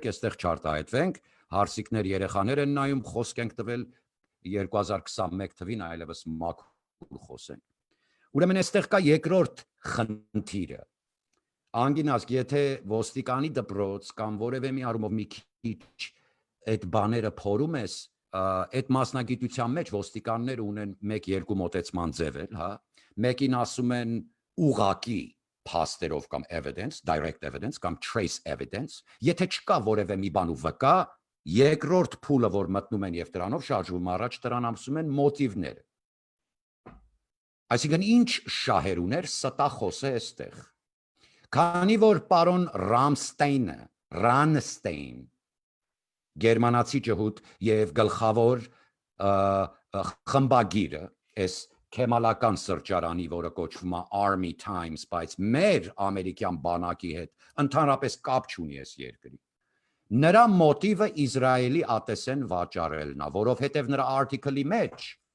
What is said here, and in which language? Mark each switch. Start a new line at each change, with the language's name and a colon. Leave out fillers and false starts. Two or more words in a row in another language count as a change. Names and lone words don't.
Armenian: այստեղ չարտահայտվենք, հարսիկներ երեխաներ են նայում, խոսք ենք տվել 2021 թվին այլևս մաքուր խոսենք։ Ուրեմն այստեղ կա երկրորդ խնդիրը։ Անգին ազգ, եթե ոստիկանի դպրոց կամ որևէ մի առումով մի քիչ այդ բաները փորում ես, այդ մասնագիտության մեջ ոստիկանները ունեն 1-2 մոտեցման ձևեր, հա, մեկին ասում են ուղակի փաստերով կամ
English: evidence, direct evidence
Armenian: կամ
English: trace evidence,
Armenian: եթե չկա որևէ մի բան ու վկա, երկրորդ փուլը, որ մտնում են եւ դրանով շարժվում առաջ, դրան ասում են մոտիվները։ Այսինքն ինչ շահեր ուներ ստախոսը այստեղ։ Քանի որ պարոն Ռամստեին, գերմանացի ջհուդ եւ գլխավոր խմբագիրը, այս քեմալական սրճարանի, որը կոչվում է Army Times, բայց մեր ամերիկյան բանակի հետ ընդհանրապես կապ չունի այս երկրի։ Նրա մոտիվը Իսրայելի ատեսեն վաճառելն է, որովհետև նրա article-ի մեջ